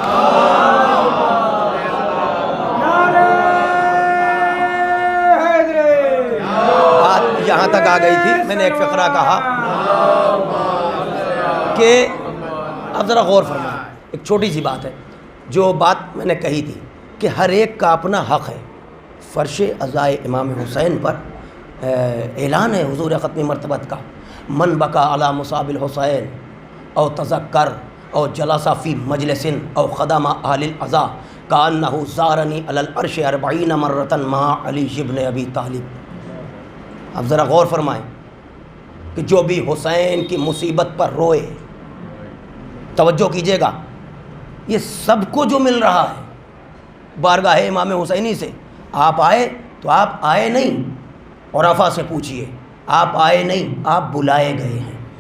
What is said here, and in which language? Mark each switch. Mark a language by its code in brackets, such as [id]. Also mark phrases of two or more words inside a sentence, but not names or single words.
[ur] بات یہاں تک آ گئی تھی، میں نے ایک فقرہ کہا کہ اب ذرا غور فرمائیں. ایک چھوٹی سی بات ہے، جو بات میں نے کہی تھی کہ ہر ایک کا اپنا حق ہے. فرش عزائے امام حسین پر اعلان ہے حضور ختم مرتبت کا، [ar] من بکا علی مصاب الحسین او تذکر او جلس فی مجلس او خدم اہل العزا کانہ زارنی علی العرش 40 مرۃ مع علی ابن ابی طالب. [ur] اب ذرا غور فرمائیں کہ جو بھی حسین کی مصیبت پر روئے، توجہ کیجیے گا، یہ سب کو جو مل رہا ہے بارگاہ امام حسینی سے. آپ آئے تو آپ آئے نہیں، عرفہ سے پوچھئے، آپ آئے نہیں، آپ بلائے گئے ہیں.